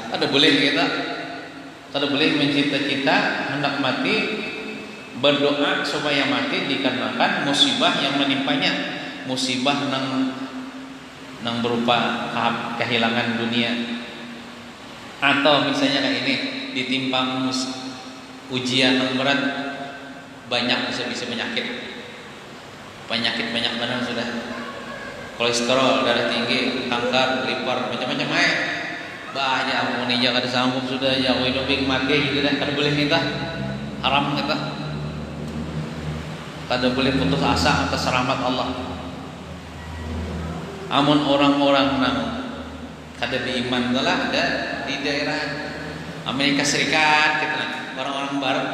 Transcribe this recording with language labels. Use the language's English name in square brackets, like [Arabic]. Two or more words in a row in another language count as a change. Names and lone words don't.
[Indonesian] Ada boleh kita, ada boleh mencita-cita hendak mati, berdoa supaya mati dikarenakan musibah yang menimpanya, musibah nang berupa kehilangan dunia, atau misalnya kayak ini ditimpa ujian yang berat, banyak bisa penyakit banyak benar sudah. Kolesterol, darah tinggi, kanker, liver, macam-macam banyak. [Banjar] Aku nih jangan sanggup sudah, ya hidup mati gitu dah. Kada boleh kita, haram kita. Kada boleh putus asa atas rahmat Allah. Amun orang-orang nang kada beriman telah ada di daerah Amerika Serikat gitu lah, orang-orang barat.